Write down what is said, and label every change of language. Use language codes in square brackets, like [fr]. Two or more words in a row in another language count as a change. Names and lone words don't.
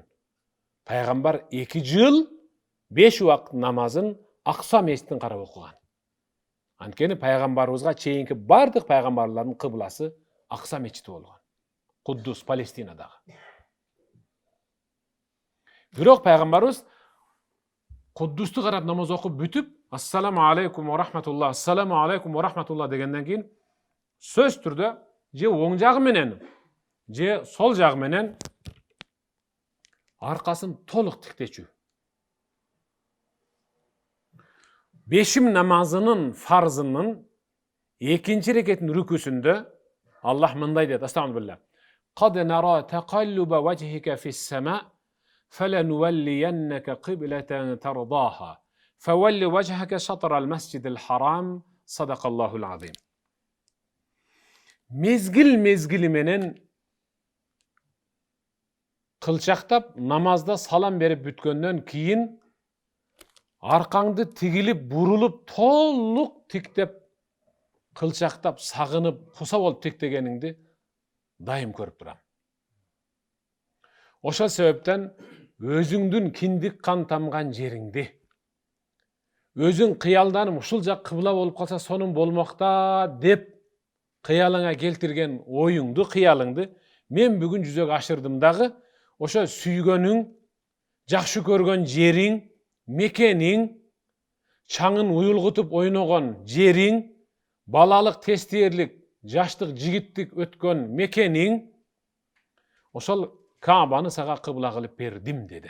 [ky] Пайгамбар 2 жыл 5 убакыт намазын Акса мечитин карап окуган. Анткени пайгамбарыбызга чейинки бардык пайгамбарлардын кыбласы Акса мечити болгон. Куддус, Палестинадагы. Бирок пайгамбарыбыз Куддусту карап намаз окуп бүтүп, [ar] السلام عليكم ورحمة الله, السلام عليكم ورحمة الله [ky] дегенден кийин сөз түрдө же оң жагы менен, же сол жагы менен аркасын толук тиктечү. Бешим намазынын фарзынын 2-чи рекетинин рүкүсүндө Аллах мындай дейт, астагфируллах. [ar] قد نرى تقلب وجهك في السماء' فلنولينك قبلة ترضاها فول وجهك شطر المسجد الحرام صدق الله العظيم. [ky] Mezgil menen kılçaktap namazda salam berip bütkөндөн kийин arkаңды tigilip burulup толук tiktep kılçaktap sagынып kusa болуп tiktегениңди дайым көрүп турам. Ошол себептен өзүңдүн киндик кан тамган жериңди өзүң кыялданып ушул жак кыбла болуп калса сонун болмокта деп кыялыңа келтирген оюңду, кыялыңды мен бүгүн жүзөгө ашырдым дагы ошо сүйгөнүң, жакшы көргөн жериң, мекениң, чаңын уюлгутуп ойногон жериң, балалык, тестиерлик, жаштык, жигиттик өткөн мекениң ошол Каабаны сага кыбла кылып бердим деди.